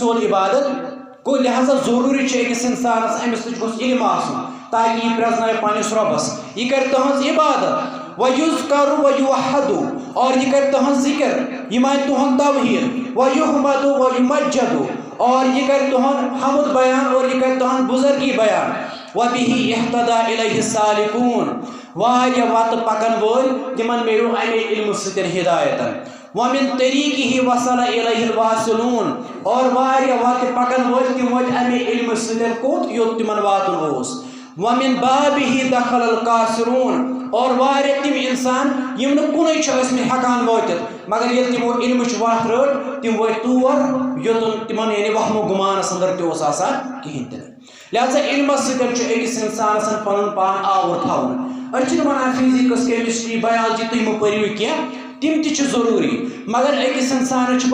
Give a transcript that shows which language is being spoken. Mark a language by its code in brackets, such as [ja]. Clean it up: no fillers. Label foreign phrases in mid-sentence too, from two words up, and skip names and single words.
[ks] سیوٚد عبادت گوٚو لہذا ضروٗری چھُ أکِس اِنسانَس أمِس نِش گوٚژھ علم آسُن تاکہِ یہِ پرٛزناوِ پنٛنِس رۄبَس یہِ کَرِ تُہٕنٛز عبادت [ar] وَیُذکَرُ وَیُوَحَّدُ [ks] اور یہ کرے تہنٛز ذکر یہ مانہِ تُہُنٛد توحید [ar] وَیُحْمَدُ وَیُمَجَّدُ [ks] اور یہ کرے تُہُنٛد حمد بیان اور یہ کرے تُہنٛد بزرگی بیان [ar] وَبِهِ اِہْتَدَى إِلَيْهِ السَّالِكُونَ [ks] واریاہ وَتہٕ پَکن وٲلۍ تِمن میلیو اَمے علمہٕ سۭتۍ ہدایتن [ar] وَمِن طریٖقِهِ وَصَلَ إِلَيْهِ الْوَاصِلُونَ [ks] اور واریاہ وَتہٕ پَکن وٲلۍ تِم وٲتۍ اَمے علمہٕ سۭتۍ کوٚت یوٚت تِمن واتُن اوس [ar] وَمِن بَابِهِ دَخَلَ الْقَاصِرُونَ [ks] اور واریاہ تِم اِنسان یِم نہٕ کُنُے چھِ ٲسمٕتۍ ہٮ۪کان وٲتِتھ مگر ییٚلہِ تِمو علمٕچ وَتھ رٔٹ تِم وٲتۍ تور یوٚتن تِمن یعنی وہمو گُمانس انٛدر تہِ اوس آسان کِہیٖنۍ تہِ نہٕ لہذا علمس سۭتۍ چھُ أکِس اِنسانس پنُن پان آوُر تھاوُن أسۍ چھِنہٕ وَنان [en] physics chemistry biology [ks] تُہۍ مہٕ پٔرِو کینٛہہ تِم تہِ چھِ ضروٗری مگر أکِس اِنسانس چھُ